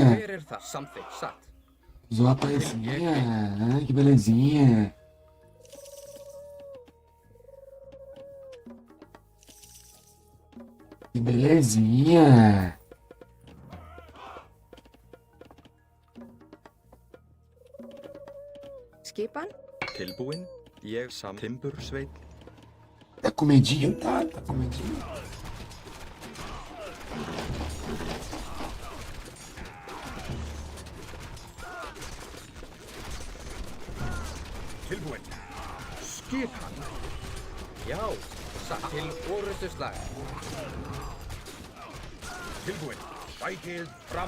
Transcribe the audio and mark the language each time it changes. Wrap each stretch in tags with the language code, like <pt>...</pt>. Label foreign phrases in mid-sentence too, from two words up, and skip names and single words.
<is>Hver það? Samþykkt. Satt.</is> <pt>Usou a paizinha. Ah, que belezinha. Que belezinha.</pt> <is>Skipan. Tilbúin. Ég Timbursveit.</is> <pt>Tá com medinho? Tá com medinho.</pt> <is>Tilbúin. Skipan. Já, satt. Til orustuslag. Tilbúin. Sækið fram.</is>